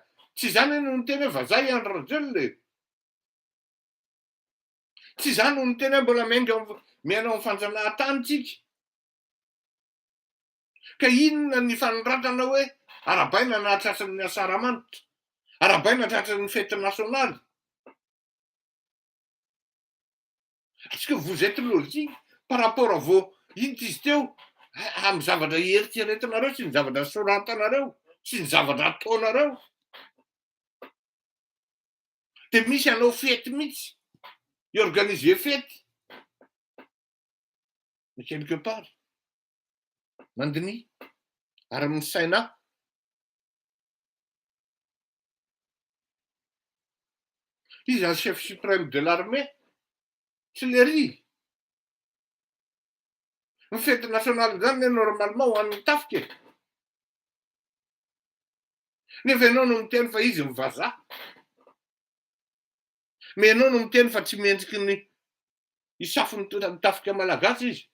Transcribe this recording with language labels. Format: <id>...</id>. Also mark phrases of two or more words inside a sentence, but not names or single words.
<mg>Tsy zany no niteny hoe vazaha i Andry Rajoelina. Tsy zany no niteny hoe mbola miaina amin'ny fanjanahantany tsika. Ka inona ny fanoratana hoe arabaina na tratran'ny Nasaramanitra, arabaina tratran'ny fety nationale.</mg> <fr>Est-ce que vous êtes logique par rapport à vos</fr> <mg>izy teo amin'ny zavatra eritreretinareo sy ny zavatra soratanareo sy ny zavatra ataonareo? Dia misy anao fety mihitsy, organiser fety.</mg> <fr>Mais quelque part,</fr> <mg>mandiny ary misaina.</mg> <fr>Izy un chef suprême de l'armée,</fr> <mg>tsy le ry. Ny fety nationale zany normalement ho an'ny tafika. Nefa ianao no miteny fa izy mivazaha. Mais ianao no miteny fa tsy mendriky ny isafony tafika malagasy izy.</mg>